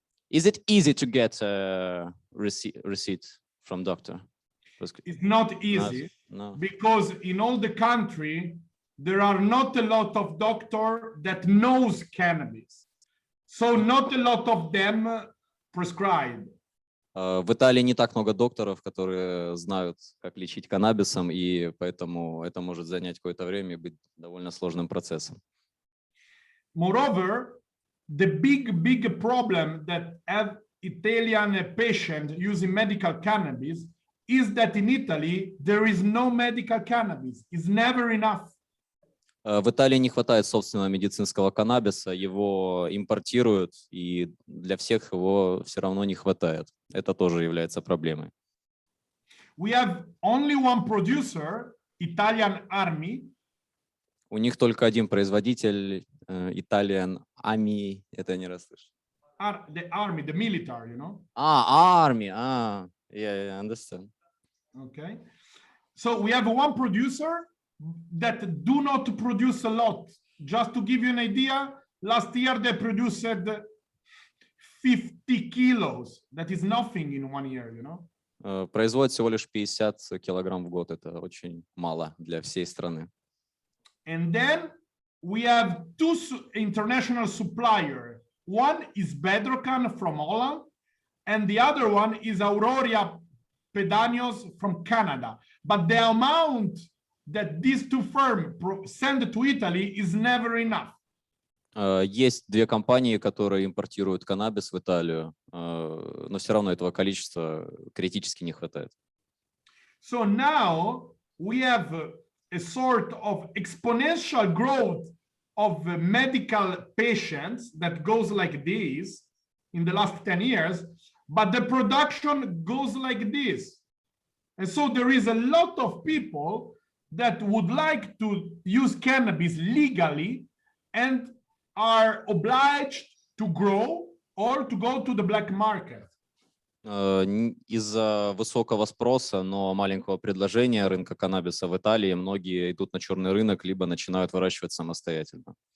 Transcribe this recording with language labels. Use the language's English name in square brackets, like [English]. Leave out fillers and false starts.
[English] Is it easy to get a receipt from doctor? It's not easy No. because in all the country, there are not a lot of doctors that knows cannabis. So not a lot of them prescribe. [Russian] В Италии не так много докторов, которые знают, как лечить каннабисом, и поэтому это может занять какое-то время и быть довольно сложным процессом. [English] Moreover, the big problem that have Italian patients using medical cannabis is that in Italy, there is no medical cannabis. It's never enough. [Russian] В Италии не хватает собственного медицинского каннабиса, его импортируют, и для всех его все равно не хватает. Это тоже является проблемой. [English] We have only one producer, Italian Army. [Russian] У них только один производитель, Italian Army, это не расслышал. [English] The army, the military, you know? Army, yeah, I understand. Okay. So we have one producer that do not produce a lot. Just to give you an idea, last year they produced 50 kilos. That is nothing in 1 year, you know? [Russian] Производит всего лишь 50 килограмм в год. Это очень мало для всей страны. [English] And then we have two international suppliers. One is Bedrocan from Holland, and the other one is Aurora Pedanios from Canada. But the amount that these two firms send to Italy is never enough. [Russian] Есть две компании, которые импортируют каннабис в Италию, но все равно этого количества критически не хватает. [English] So now we have a sort of exponential growth of medical patients that goes like this in the last 10 years, but the production goes like this. And so there is a lot of people that would like to use cannabis legally and are obliged to grow or to go to the black market. [Russian] Из-за высокого спроса, но маленького предложения рынка каннабиса в Италии многие идут на черный рынок, либо начинают выращивать самостоятельно.